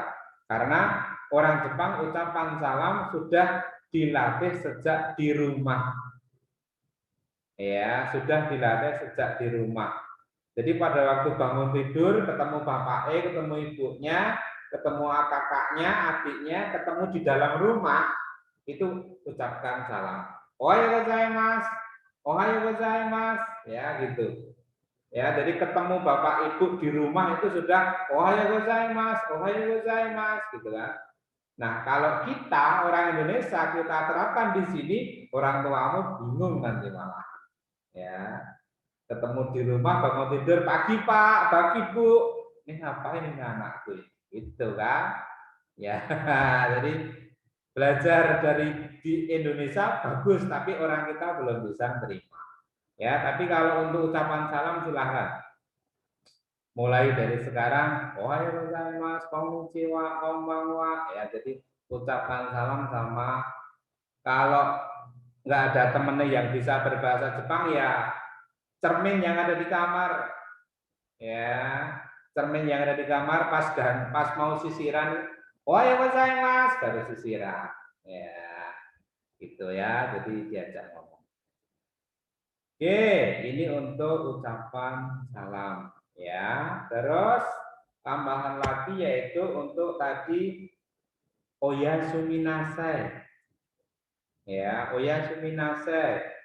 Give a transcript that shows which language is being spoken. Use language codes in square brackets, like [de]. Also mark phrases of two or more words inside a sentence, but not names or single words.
[id] Karena orang Jepang ucapan salam sudah dilatih sejak di rumah. Ya, sudah dilatih sejak di rumah. Jadi pada waktu bangun tidur, ketemu bapaknya, ketemu ibunya, ketemu kakaknya, adiknya, ketemu di dalam rumah, itu ucapkan salam. [ja] おはようございます、おはようございます, [id] ya gitu. Ya, jadi ketemu bapak ibu di rumah itu sudah [ja] おはようございます、おはようございます, [id] gitu kan. Nah, kalau kita orang Indonesia kita terapkan di sini, orang tuamu bingung nanti malah. Ya. Ketemu di rumah, bangun tidur, pagi Pak, pagi Bu, ini ngapain ini anakku, gitu kan? Ya, jadi belajar dari di Indonesia bagus, tapi orang kita belum bisa terima. Ya, tapi kalau untuk ucapan salam silahkan. Mulai dari sekarang, [ja] おはようございます、こんにちは、こんばんは, [id] ya, jadi ucapan salam sama kalau nggak ada temennya yang bisa berbahasa Jepang ya cermin yang ada di kamar, ya, cermin yang ada di kamar pas mau sisiran, [ja] おはようございます, [id] baru sisiran, ya, gitu ya, jadi diajak ngomong. Oke, ini untuk ucapan salam, ya. Terus tambahan lagi yaitu untuk tadi oyasuminasai, ya, oyasuminasai.